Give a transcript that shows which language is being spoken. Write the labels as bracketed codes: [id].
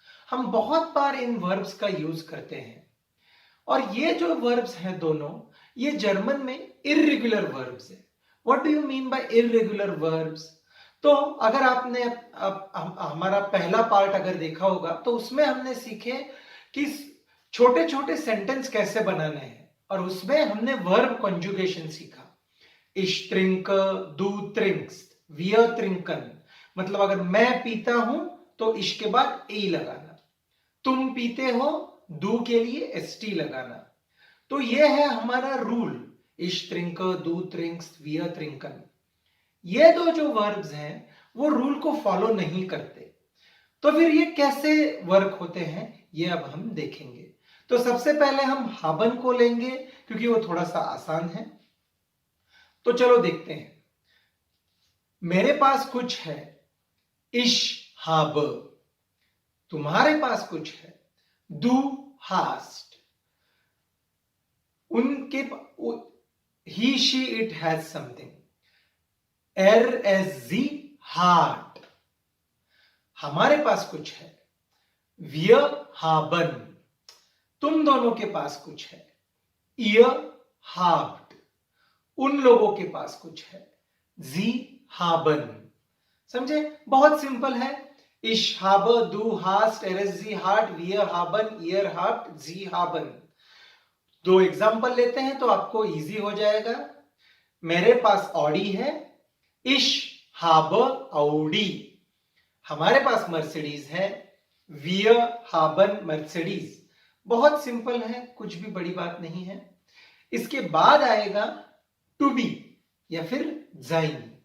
[hi] हम बहुत बार इन वर्ब्स का यूज करते हैं, और ये जो वर्ब्स हैं दोनों, ये जर्मन में इर्रेगुलर वर्ब्स है। [en] What do you mean by irregular verbs? [hi] तो अगर आपने हमारा पहला पार्ट अगर देखा होगा तो उसमें हमने सीखे कि छोटे छोटे सेंटेंस कैसे बनाने हैं, और उसमें हमने वर्ब कॉन्जुगेशन सीखा। [de] Ich trinke, du trinkst, wir trinken। [hi] मतलब अगर मैं पीता हूं तो इश के बाद ए लगाना, तुम पीते हो दू के लिए एसटी लगाना। तो ये है हमारा rule, [de] ich trinke, du trinkst, wir trinken। [hi] ये दो जो वर्ब्स हैं वो रूल को फॉलो नहीं करते, तो फिर ये कैसे वर्क होते हैं ये अब हम देखेंगे। तो सबसे पहले हम haben को लेंगे क्योंकि वो थोड़ा सा आसान है। तो चलो देखते हैं। मेरे पास कुछ है, [de] ich habe। [hi] तुम्हारे पास कुछ है, [de] du hast। [hi] उनके [en] he she it has something, [de] sie hat। [hi] हमारे पास कुछ है, [de] wir haben। [hi] तुम दोनों के पास कुछ है, [de] ihr habt। [hi] उन लोगों के पास कुछ है, [de] sie haben। [hi] समझे? बहुत सिंपल है। [de] ich habe, du hast, sie hat, wir haben, ihr habt, sie haben। [hi] दो एग्जांपल लेते हैं तो आपको इजी हो जाएगा। मेरे पास ऑडी है, [de] ich habe Audi। [hi] हमारे पास मर्सिडीज है, [de] wir haben Mercedes। [hi] बहुत सिंपल है, कुछ भी बड़ी बात नहीं है। इसके बाद आएगा टू बी या फिर sein।